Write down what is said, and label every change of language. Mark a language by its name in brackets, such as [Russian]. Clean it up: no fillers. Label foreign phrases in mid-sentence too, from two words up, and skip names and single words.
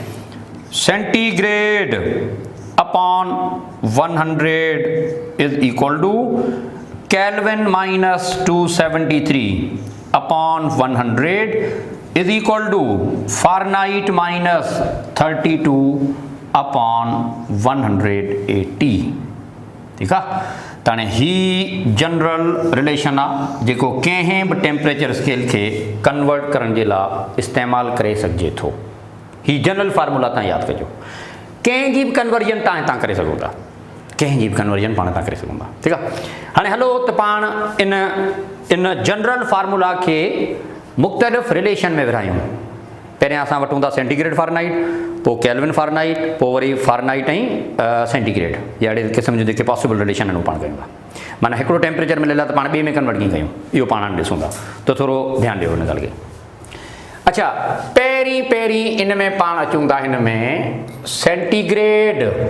[English] centigrade upon 100 is equal to Kelvin minus 273 upon 100 is equal to Fahrenheit minus 32 upon [Sindhi] 180 ठीक है ताने ही [English] general relation [Sindhi] आ जेको कंहिं बि [English] temperature scale [Sindhi] के कन्वर्ट करण जे लाइ इस्तेमाल करे सघिजे थो ही [English] general formula [Sindhi] तव्हां यादि कजो कंहिं जी बि कन्वर्जन तव्हां करे सघो था कंहिं जी बि कन्वर्जन पाण तव्हां करे सघूं था ठीकु आहे हाणे हलो त पाण इन [English] general formula [Sindhi] के मुख़्तलिफ़ रिलेशन में विरहायूं पहिरियां असां वठूं था सेंटीग्रेड फारनाइट पोइ केल्विन फारनाइट पोइ वरी फारनाइट ऐं सेंटीग्रेड या अहिड़े क़िस्म जो जेके [English] possible relation [Sindhi] आहिनि उहो पाण कयूं था माना हिकिड़ो टेम्परेचर मिलियल आहे त पाण ॿिए में कन्वर्ट कीअं कयूं इहो पाण हाणे ॾिसूं था त थोरो ध्यानु ॾियो हिन ॻाल्हि खे अच्छा पहिरीं इन में पाण अचूं था हिन में सेंटीग्रेड